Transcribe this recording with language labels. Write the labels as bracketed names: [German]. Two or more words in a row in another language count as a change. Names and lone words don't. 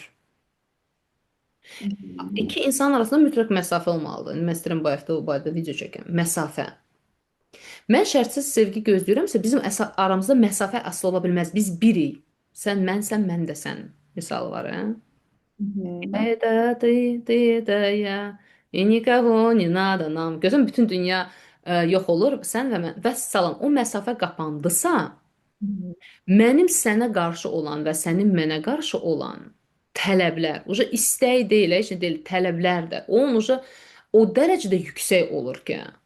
[Azerbaijani] Hı hı. İki insan arasında mütləq məsafə olmalıdır. Mən istəyirəm bu barədə video çəkəm. Məsafə. Mən şərtsiz sevgi gözləyirəmsə, bizim aramızda məsafə asla ola bilməz. Biz birik. Sən mənsən, mən də sən. Misalı var, hə? Hı hı. [Russian] Это ты, это я, и никого не надо нам. [Azerbaijani] Gözün bütün dünya yox olur, sən və mən. Vəssalam, o məsafə qapandısa, Hı hı. mənim sənə qarşı olan və sənin mənə qarşı olan tələblər, uca istək deyil, heç nə deyil, tələblər də, onun uca o dərəcədə yüksək olur ki,